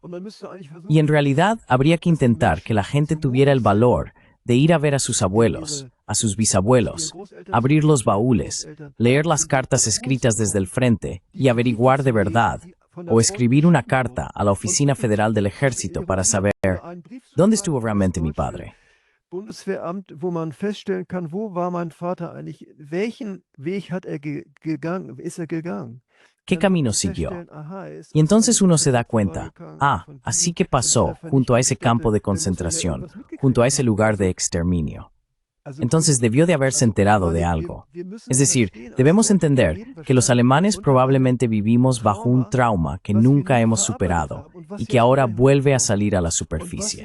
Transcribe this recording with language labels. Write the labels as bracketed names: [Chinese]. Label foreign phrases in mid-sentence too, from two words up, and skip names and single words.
[Spanish] Y en realidad habría que intentar que la gente tuviera el valor de ir a ver a sus abuelos, a sus bisabuelos, abrir los baúles, leer las cartas escritas desde el frente y averiguar de verdad, o escribir una carta a la Oficina Federal del Ejército para saber dónde estuvo realmente mi padre. [German] Bundeswehramt, wo man feststellen kann, wo war mein Vater eigentlich, welchen Weg hat gegangen, ist gegangen. [Spanish] ¿Qué camino siguió? Y entonces uno se da cuenta, así que pasó junto a ese campo de concentración, junto a ese lugar de exterminio. Entonces debió de haberse enterado de algo. Es decir, debemos entender que los alemanes probablemente vivimos bajo un trauma que nunca hemos superado y que ahora vuelve a salir a la superficie.